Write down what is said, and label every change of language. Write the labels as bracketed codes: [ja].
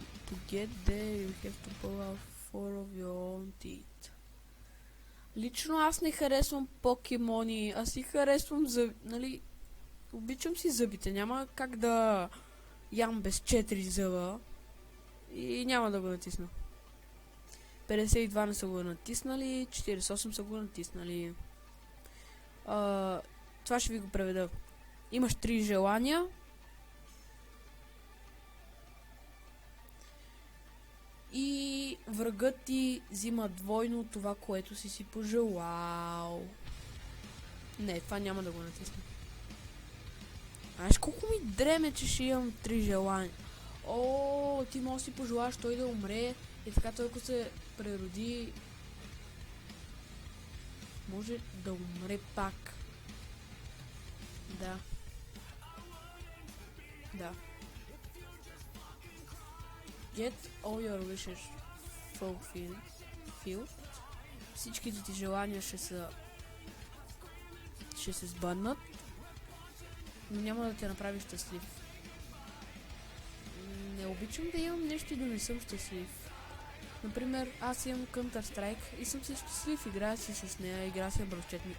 [en] To get there you have to pull out 4 of your own teeth. [bg] Лично аз не харесвам покемони, аз си харесвам нали, обичам си зъбите, няма как да ям без 4 зъба и няма да го натисна. 52 не са го натиснали, 48 са го натиснали. Това ще ви го преведа. Имаш 3 желания. И врагът ти взима двойно това, което си пожелал. Не, това няма да го натисна. Знаеш колко ми дреме, че ще имам 3 желания. Ти може да си пожелаш той да умре. И така той, ако се прероди, може да умре пак. Да. [en] Get all your wishes fulfilled. [bg] Всичките ти желания ще се сбъднат, но няма да те направи щастлив. Не обичам да имам нещо и да не съм щастлив. Например, аз имам Counter-Strike и съм си щастлив, играя си с нея, играя си на бръвчет ми.